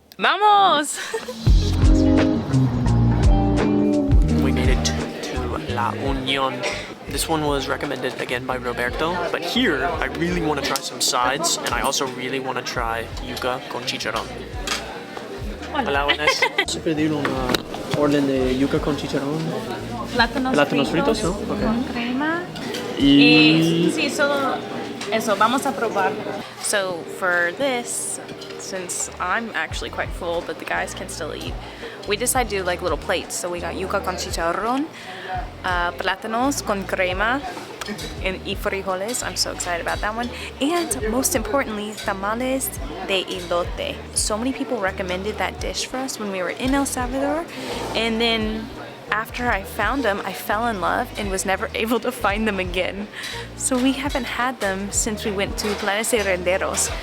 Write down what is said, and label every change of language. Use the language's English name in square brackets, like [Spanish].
[Spanish] Vamos! [English] We made it to La Unión. This one was recommended again by Roberto, but here I really want to try some sides, and I also really want to try yuca con chicharron. [Spanish] Hola, buenas. Se pedir una orden de yuca con chicharrón. Plátanos fritos, ¿no? Okay. Con crema. Y Sí, solo eso, vamos a probar. [English] So for this, since I'm actually quite full, but the guys can still eat, we decided to do like little plates. So we got yuca con chicharrón, plátanos con crema, y frijoles. I'm so excited about that one. And most importantly, tamales de elote. So many people recommended that dish for us when we were in El Salvador. And then after I found them, I fell in love and was never able to find them again. So we haven't had them since we went to Planes y Renderos.